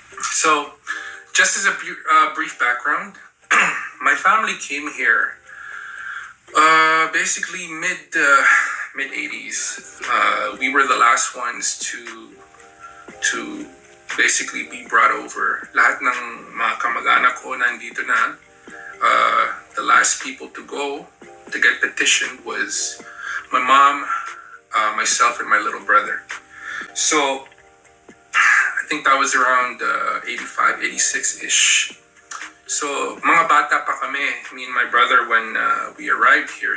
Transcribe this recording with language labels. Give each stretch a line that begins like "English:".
English: So, just as a brief background, my family came here basically mid-80s. We were the last ones to basically be brought over.
Filipino: Lahat ng mga kamag-anak ko nandito na.
English: The last people to go to get petitioned was my mom, myself, and my little brother. So I think that was around 85, 86-ish. So
Filipino: mga bata pa kami,
English: me and my brother, when we arrived here.